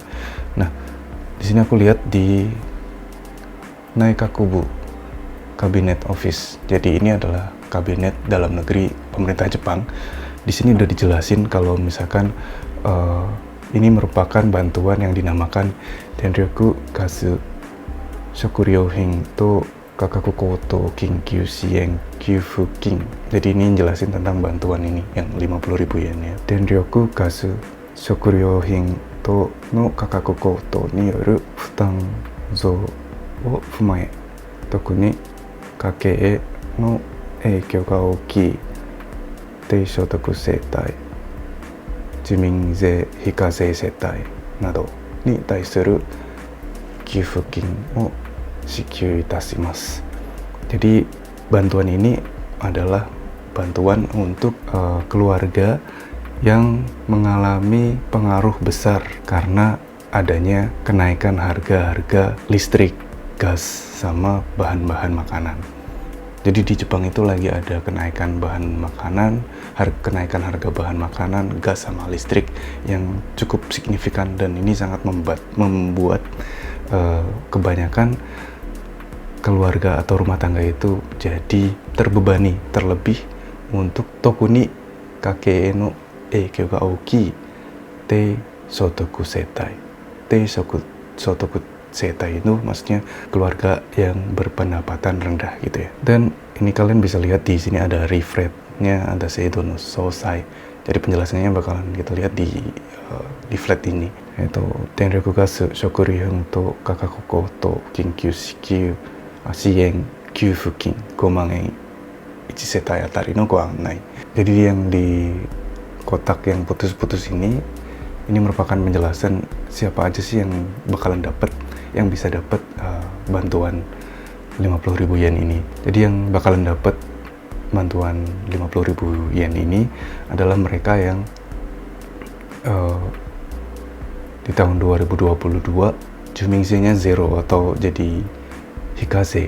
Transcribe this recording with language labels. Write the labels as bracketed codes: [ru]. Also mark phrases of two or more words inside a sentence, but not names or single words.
[id] Nah, di sini aku lihat di Naikakubu Cabinet Office. Jadi ini adalah kabinet dalam negeri pemerintah Jepang. Di sini udah dijelasin kalau misalkan ini merupakan bantuan yang dinamakan Denryoku Gasu Shokuryouhin to Kakaku Koto Kinkyu Sien Kyufu Kin. Jadi ini jelasin tentang bantuan ini yang 50.000 yen ya. [ja] 電力ガス食料品等の価格高騰による負担増を踏まえ特に家計への影響が大きい低所得世帯、住民税非課税世帯などに対する給付金を支給いたします. [id] Jadi bantuan ini adalah bantuan untuk keluarga yang mengalami pengaruh besar karena adanya kenaikan harga-harga listrik, gas, sama bahan-bahan makanan. Jadi di Jepang itu lagi ada kenaikan bahan makanan, kenaikan harga bahan makanan, gas sama listrik yang cukup signifikan, dan ini sangat membuat kebanyakan keluarga atau rumah tangga itu jadi terbebani, terlebih untuk [ja] 特に家計への影響が大きい低所得世帯. 低所得世帯 [id] itu maksudnya keluarga yang berpendapatan rendah gitu ya. Dan ini kalian bisa lihat di sini ada refresh-nya, ada [ja] 制度の詳細. [id] Jadi penjelasannya bakalan kita lihat di flat ini. [ja] Yaitu 電力ガス食料品等価格高騰緊急支援給付金 5 万円1世帯あたりのご案内. [id] Jadi yang di kotak yang putus-putus ini merupakan penjelasan siapa aja sih yang bakalan dapat, yang bisa dapat bantuan 50.000 yen ini. Jadi yang bakalan dapat bantuan 50.000 yen ini adalah mereka yang di tahun 2022 Jumingse-nya zero atau jadi hikaze.